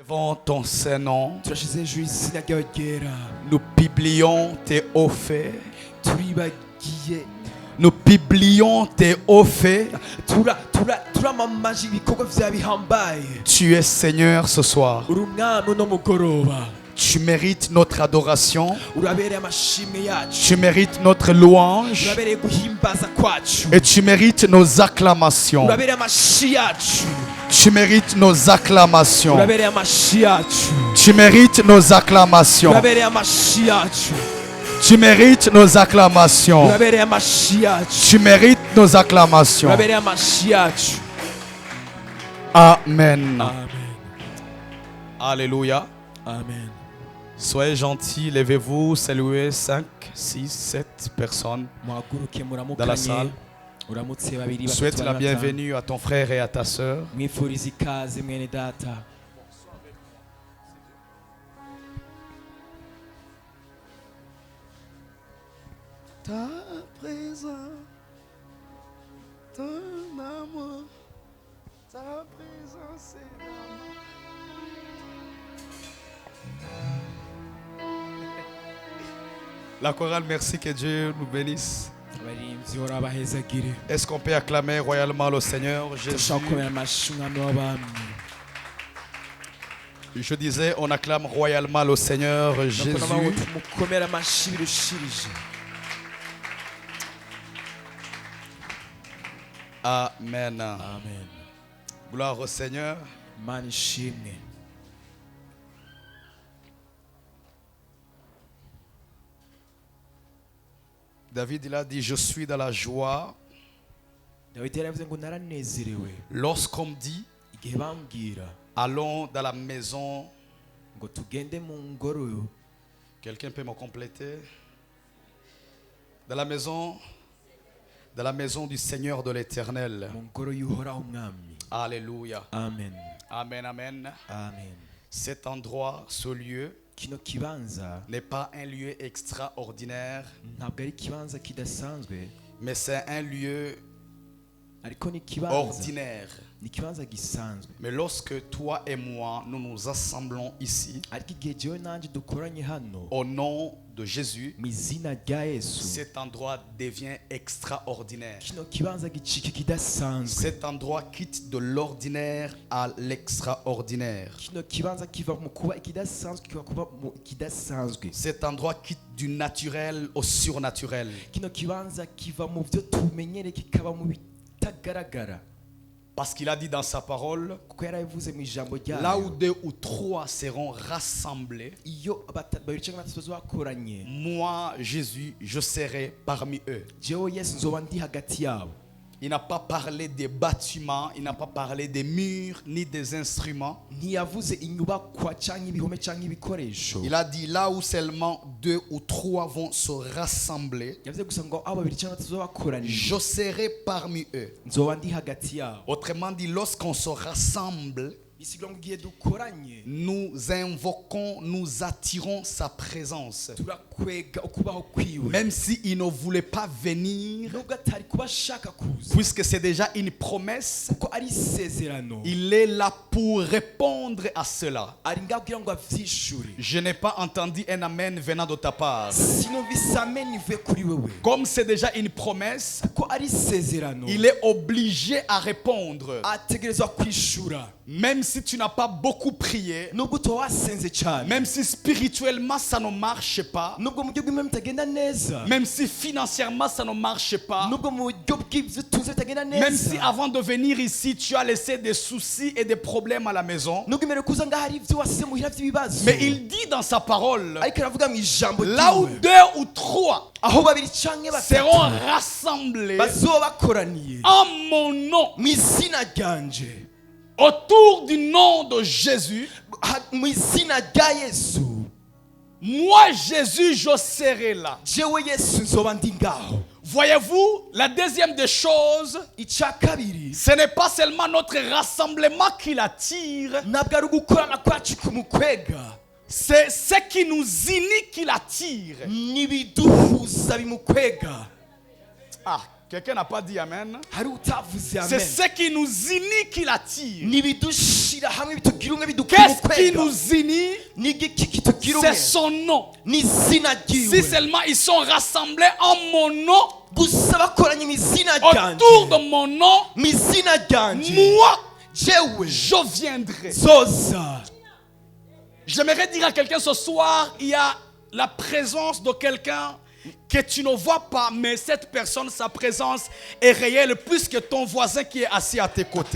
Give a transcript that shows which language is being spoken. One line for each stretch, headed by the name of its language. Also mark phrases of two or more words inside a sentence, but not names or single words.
French: Élevons ton Saint-Nom.
Rundi: turashyize hejuru izina ryawe ryera
French: Nous publions tes hauts faits.
Rundi: turibagiye
French: Nous publions tes hauts faits.
Rundi: turamamaje ibikorwa vyawe bihambaye.
French: Tu es Seigneur ce soir.
Rundi: uri umwami uno mugoroba,
French: Tu mérites notre adoration.
Rundi: urabereye amashimwe yacu,
French: Tu mérites notre louange.
Rundi: urabereye guhimbaza kwacu,
French: Et tu mérites nos acclamations.
Rundi: urabereye amashi yacu,
French: Tu mérites nos acclamations.
Rundi: urabereye amashi yacu,
French: Tu mérites nos acclamations.
Rundi: urabereye amashi yacu,
French: Tu mérites nos acclamations.
Rundi: urabereye amashi yacu,
French: Tu mérites nos acclamations.
Rundi: urabereye amashi yacu.
French: Amen. Amen. Alléluia. Amen. Soyez gentils, levez-vous, saluez 5, 6, 7 personnes.
Rundi: muhaguruke
French: Dans la
Rundi: muramukanye,
French: salle.
Rundi: uramutse babiri
French: Souhaite
Rundi: batatu
French: la
Rundi: bane, batanu.
French: bienvenue à ton frère et à ta sœur.
Rundi: mwifuriza ikaze mwene data.
French: Ta présence, ton amour, ta présence est l'amour. La chorale, merci, que Dieu nous bénisse.
Rundi: abarinzi hora bahezagire.
French: Est-ce qu'on peut acclamer royalement le Seigneur Jésus?
Rundi: turashaka gukomera amashyi umwami w'abami.
French: Je disais, on acclame royalement le Seigneur Jésus.
Rundi: Nakunabaho tumukomera amashyi birushirije.
French: Amen. Amen. Gloire au Seigneur.
Rundi: Imana ishimwe.
French: David, il a dit, je suis dans la joie.
Rundi: dawidi yaravuze ngo naranezerewe
French: Lorsqu'on me dit,
Rundi: igihe bambwira
French: allons dans la maison.
Rundi: ngo tugende mu ngoro.
French: Quelqu'un peut me compléter? Dans la maison du Seigneur de l'Éternel.
Rundi: mu ngoro y'uhoraho umwami.
French: Alléluia. Amen. Amen, amen. Amen. Cet endroit, ce lieu,
Rundi: kino kibanza
French: n'est pas un lieu extraordinaire,
Rundi: ntabwo ari ikibanza kidasanzwe,
French: mais c'est un lieu
Rundi: ariko ni ikibanza,
French: ordinaire.
Rundi: ni ikibanza gisanzwe.
French: Mais lorsque toi et moi, nous nous assemblons ici,
Rundi: ariko igihe jewe nanjye dukoranye hano
French: au nom de Jésus,
Rundi: mu izina rya yesu,
French: cet endroit devient extraordinaire.
Rundi: kino kibanza gicika kidasanzwe.
French: Cet endroit quitte de l'ordinaire à l'extraordinaire.
Rundi: kino kibanza kiva mu kuba ikidasanzwe kiva kuba mu kidasanzwe.
French: Cet endroit quitte du naturel au surnaturel.
Rundi: kino kibanza kiva mu byo tumenyere kikaba mu bitagaragara.
French: Parce qu'il a dit dans sa parole,
Rundi: kuko yarabivuze mu ijambo
French: là où
Rundi: ryayo,
French: 2 ou 3 seront rassemblés,
Rundi: iyo babiri cyangwa batatu bakoranye,
French: moi, Jésus, je serai parmi eux.
Rundi: jewe yesu nzoba ndi hagati yabo.
French: Il n'a pas parlé des bâtiments, il n'a pas parlé des murs, ni des instruments.
Rundi: ntiyavuze inyubakwa cyangwa ibihome cyangwa ibikoresho.
French: Il a dit là où seulement 2 ou 3 vont se rassembler,
Rundi: yavuze gusa ngo abo babiri cyangwa batatu bakoranye,
French: je serai parmi eux.
Rundi: nzoba ndi hagati yabo.
French: Autrement dit, lorsqu'on se rassemble,
Rundi: bisigura ngo igihe dukoranye
French: nous invoquons, nous attirons sa présence.
Rundi: turakwega ukubaho kwiwe,
French: Même s'il ne voulait pas venir,
Rundi: nubwo atari kuba ashaka kuza,
French: puisque c'est déjà une promesse,
Rundi: kuko ari isezerano,
French: il est là pour répondre à cela.
Rundi: ari ngaho kugira ngo avyishure.
French: Je n'ai pas entendu un amen venant de ta part.
Rundi: sinumvise amen ivuye kuri wewe,
French: Comme c'est déjà une promesse,
Rundi: kuko ari isezerano,
French: il est obligé à répondre.
Rundi: ategerezwa kwishura.
French: Même si tu n'as pas beaucoup prié,
Rundi: nubwo utoba wasenze cyane,
French: même si spirituellement ça ne marche pas,
Rundi: nubwo mu buryo bw'imwe bitagenda neza,
French: même si financièrement ça ne marche pas,
Rundi: nubwo mu buryo bw'ibyo tuzi bitagenda
French: même si
Rundi: neza,
French: avant de venir ici tu as laissé des soucis et des problèmes à la maison,
Rundi: nubwo imbere kuza ngaho hari ibyo wasize muhira by'ibibazo,
French: mais il dit dans sa parole,
Rundi: ariko aravuga mu ijambo
French: là où
Rundi: ryiwe,
French: 2 ou 3
Rundi: aho babiri cyangwa
French: seront
Rundi: batatu
French: rassemblés
Rundi: bazoba bakoraniye
French: en mon nom,
Rundi: mu izina ryanje,
French: autour du nom de Jésus,
Rundi: mu izina rya yesu,
French: moi Jésus je serai là.
Rundi: jewe yesu nzoba ndi ngaho.
French: Voyez-vous, la deuxième des choses,
Rundi: icya kabiri,
French: ce n'est pas seulement notre rassemblement qui l'attire,
Rundi: ntabwo ari ugukorana kwacu kumukwega,
French: c'est ce qui nous unit qui l'attire.
Rundi: n'ibiduhuza bimukwega.
French: Ah, Quelqu'un n'a pas dit Amen.
Rundi: hari utavuze
French: C'est
Rundi: amen
French: ce qui nous unit qui l'attire.
Rundi: nibidushira hamwe bitugira umwe bidukura
French: Qu'est-ce qui
Rundi: ukwega
French: nous unit?
Rundi: n'igiki kitugira
French: C'est
Rundi: umwe
French: son nom.
Rundi: n'izina
French: Si
Rundi: ryiwe
French: seulement ils sont rassemblés en mon nom,
Rundi: gusa bakoranye mu izina
French: autour
Rundi: ryanje
French: de mon nom,
Rundi: mu izina ryanje
French: moi,
Rundi: jewe
French: je viendrai.
Rundi: zoza
French: J'aimerais dire à quelqu'un ce soir, il y a la présence de quelqu'un que tu ne vois pas, mais cette personne, sa présence est réelle plus que ton voisin qui est assis à tes côtés.